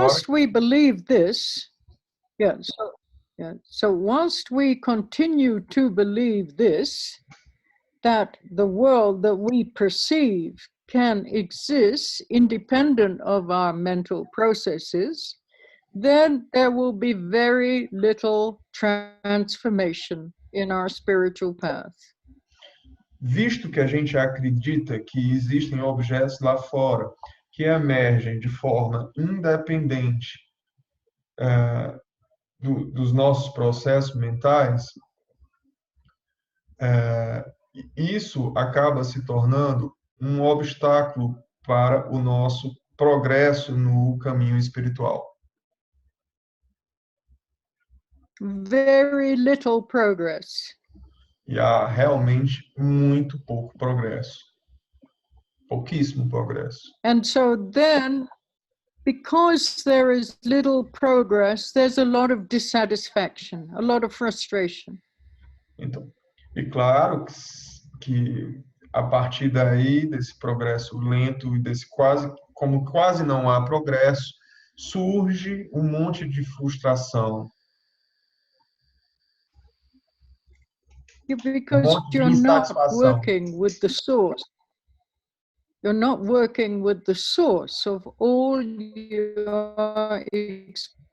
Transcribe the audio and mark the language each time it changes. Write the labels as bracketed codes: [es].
[en] Whilst we believe this, so whilst we continue to believe this, that the world that we perceive can exist independent of our mental processes, then there will be very little transformation in our spiritual path. [pt] Visto que a gente acredita que existem objetos lá fora que emergem de forma independente dos nossos processos mentais, isso acaba se tornando um obstáculo para o nosso progresso no caminho espiritual. [en] Very little progress. [pt] E há realmente muito pouco progresso. Pouquíssimo progresso. [en] And so then, because there is little progress, there's a lot of dissatisfaction, a lot of frustration. [pt] Então, e claro que a partir daí, desse progresso lento e como quase não há progresso, surge um monte de frustração. [en] Because you're not working with the source. You're not working with the source of all your experience.